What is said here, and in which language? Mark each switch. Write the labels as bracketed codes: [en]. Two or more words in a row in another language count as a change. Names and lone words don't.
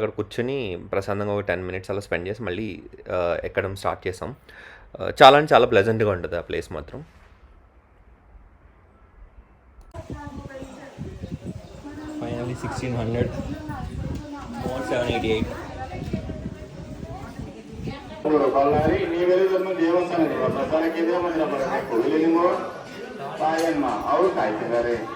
[te] అక్కడ కూర్చొని ప్రశాంతంగా ఒక 10 మినిట్స్ అలా స్పెండ్ చేసి మళ్ళీ ఎక్కడం స్టార్ట్ చేసాం. చాలా అంటే చాలా ప్లెజెంట్‌గా ఉంటది ఆ ప్లేస్ మాత్రం. [en] finally 1600 more 788 [kn] ಬಳ್ಳಾರಿ ನೀವೆಲ್ಲದನ್ನು ದೇವಸ್ಥಾನಕ್ಕೆ ಪ್ರಸಾದಕ್ಕೆ ಮಂದಿರ ಬರಬೇಕು ಇಲ್ಲಿ ನಿಮ್ಮ ತಾಯಮ್ಮ ಅವರು ಕಾಯ್ತಿದ್ದಾರೆ.